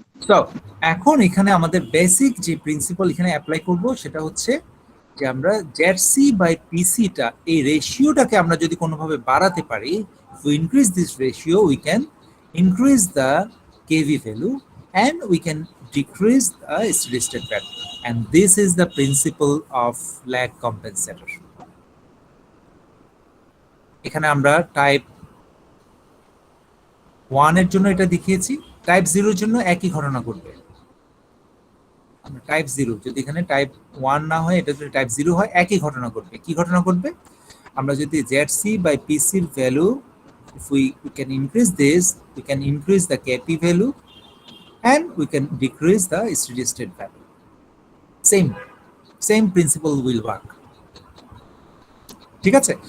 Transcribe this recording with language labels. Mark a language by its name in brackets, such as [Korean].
[Bangla] তো এখন এখানে আমাদের বেসিক যে প্রিন্সিপাল এখানে অ্যাপ্লাই করব সেটা হচ্ছে যে আমরা জেডসি বাই পিসিটা এই রেশিওটাকে আমরা যদি কোনোভাবে বাড়াতে পারি, [English] to increase this ratio we can increase the kV value and we can decrease the steady state value, and this is the principle of lag compensator. [Bangla] এখানে আমরা টাইপ 1 এর জন্য এটা দেখিয়েছি, টাইপ 0 এর জন্য একই ঘটনা ঘটবে। আমরা টাইপ 0 যদি এখানে টাইপ 1 না হয়, এটা যদি টাইপ 0 হয়, একই ঘটনা ঘটবে। কি ঘটনা ঘটবে? আমরা যদি ZC by PC এর value, [English] if we can increase this, we can increase the KP value and we can decrease the steady state value. Same principle will work. [Bangla] ঠিক আছে?